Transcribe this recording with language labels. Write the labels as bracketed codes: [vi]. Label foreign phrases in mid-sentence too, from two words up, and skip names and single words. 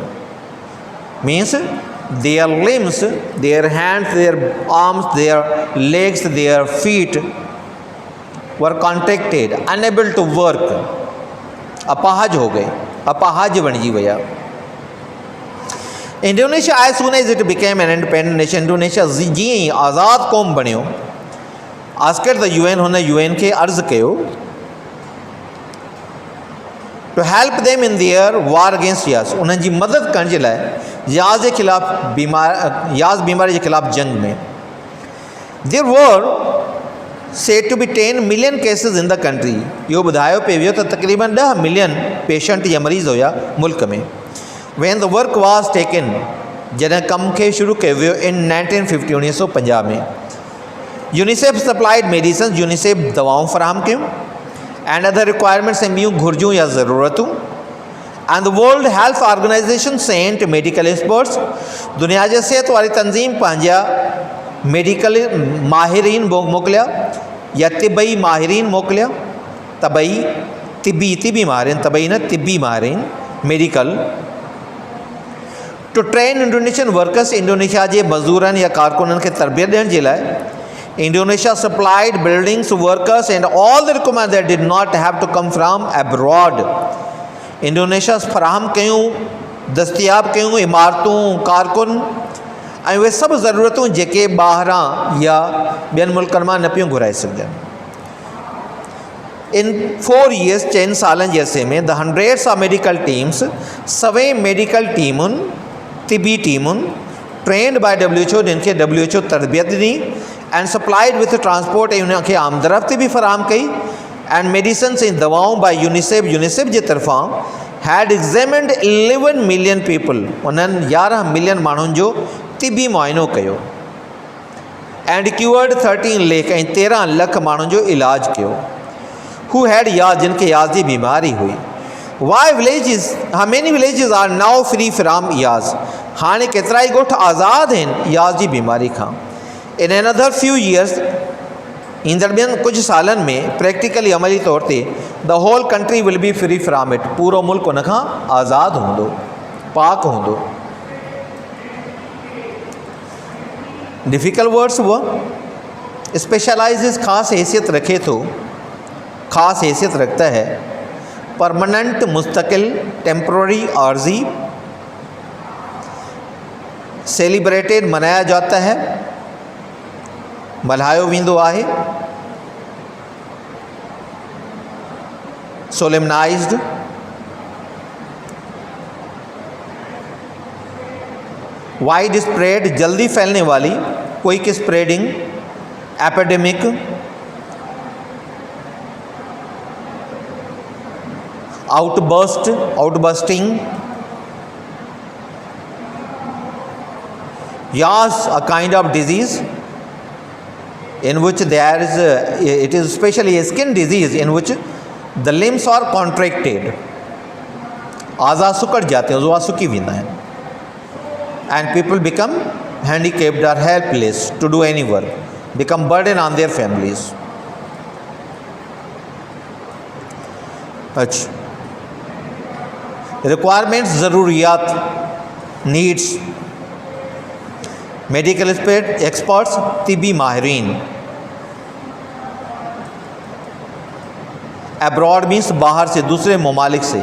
[en] means their limbs, their hands, their arms, their legs, their feet were contracted, unable to work, [hi] अपाहज हो गए, [sd] अपाहज बणिजी विया। [en] Indonesia as soon as it became an independent nation, [sd] इंडोनेशिया जीअं ई आज़ादु क़ौम बणियो, [en] asked the UN, [sd] हुन UN खे अर्ज़ु कयो [en] to help them in their war against yaws, [sd] उन्हनि जी मदद करण जे लाइ याज़ जे ख़िलाफ़ याज़ बीमारी जे ख़िलाफ़ जंग में। [en] there were said to be 10 million cases in the country, [sd] इहो ॿुधायो पियो वियो त तक़रीबन 10 मिलियन पेशेंट या मरीज़ हुया मुल्क में। [en] when the work was taken, [sd] जॾहिं कम खे शुरू कयो वियो इन 1950, 1950 में। [en] UNICEF supplied medicine, [sd] यूनिसेफ दवाऊं फ़राहम कयूं, [en] and other requirements, [sd] ऐं ॿियूं घुर्जूं या ज़रूरतूं। [en] and the World Health Organization sent medical experts, [sd] दुनिया जे सिहत वारी तंज़ीम पंहिंजा मेडिकल माहिरीन मोकिलिया या तिबई माहिरीन मोकिलिया, तिबी माहिरीन, तबई न तिबी माहिरीन मेडिकल, [en] to train Indonesian workers, [sd] इंडोनेशिया जे मज़दूरनि या कारकुननि खे तरबियत ॾियण जे लाइ। [en] Indonesia supplied buildings, workers and all the requirement that did not have to come from abroad, [sd] इंडोनेशिया फराहम कयूं, दस्तियाब कयूं इमारतूं, कारकुन ऐं उहे सभु ज़रूरतूं जेके ॿाहिरां या ॿियनि मुल्कनि मां न पियूं घुराए सघजनि। [en] in 4 years, [sd] 4 सालनि जे अरसे में, [en] the hundreds of medical teams, [sd] 100 मेडिकल टीमुनि, तिबी [en] teams, trained by WHO, [sd] जिन खे WHO तरबियत ॾिनी, [en] and supplied with transport, [sd] ऐं उनखे आमदरफ़्त बि फ़राहम कई, [en] and medicines [sd] ऐं दवाऊं बाय यूनिसेफ जे तरफ़ां [en] had examined 11 million people, [sd] उन्हनि 11 मिलियन माण्हुनि जो तिबी मुआइनो कयो, [en] and cured 13 lakh, [sd] ऐं 13 लख माण्हुनि जो इलाज कयो। [en] who had yaws, [sd] जिन खे याज़ जी बीमारी हुई। [en] why villages, how many villages are now free from yaws, [sd] हाणे केतिरा ई ॻोठ आज़ादु आहिनि याज़ जी बीमारी खां। [en] in another few years, [sd] ईंदड़ ॿियनि कुझु सालनि में प्रैक्टिकली अमली तौर ते [en] the whole country will be free from it, [sd] पूरो मुल्क उन खां आज़ादु हूंदो, पाक हूंदो। [en] difficult words [hi] हुआ। [sd] स्पेशलाइज़ ख़ास हैसियत रखे थो, [hi] ख़ास हैसियत रखता है। परमानेंट, मुस्तकिल, टेम्पररी, आर्जी। सेलिब्रेटेड, मनाया जाता है, [sd] मल्हायो वेंदो आहे। [en] solemnized, wide spread, [hi] जल्दी फैलने वाली, [en] quick spreading, epidemic, outbursting. yaws, a kind of disease in which there is it is especially a skin disease in which the limbs are contracted, [hi] आज़ा सुकड़ जाते हैं, [sd] ज़ुआ सुकी वेंदा आहिनि, [en] and people become handicapped or helpless to do any work, become burden on their families. [hi] अच्छा, रिक्वायरमेंट्स, ज़रूरियात, नीड्स। [en] medical experts, [hi] तिबी माहिरीन। अब्रॉड मीन्स बाहर से, दूसरे ममालिक से।